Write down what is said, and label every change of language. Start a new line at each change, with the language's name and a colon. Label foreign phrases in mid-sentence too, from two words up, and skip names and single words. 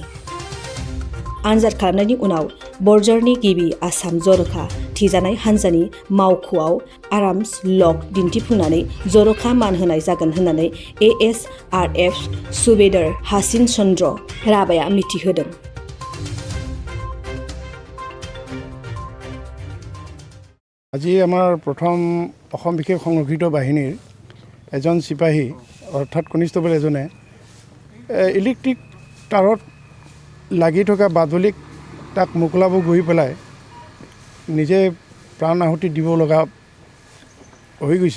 Bodo: आनजाद खालामनायनि उनाव बरजारनि गिबि आसाम जर'खा थिजानाय हानजानि मावख'आव आराम्स लग दिन्थिफुंनानै जर'खा मान होनाय जागोन होननानै ASRF सुबेदार हासिन चन्द्र राभाया मिथिहोदों।
Assamese: আজি আমাৰ প্ৰথম অসম বিশেষ সংৰক্ষিত বাহিনীৰ এজন চিপাহী অৰ্থাৎ কনিষ্টেবল এজনে ইলেক্ট্ৰিক তাৰত লাগি থকা বাদুলিক তাক মোকলাব গৈ পেলাই নিজে প্ৰাণ আহুতি দিব লগা হৈ গৈছে।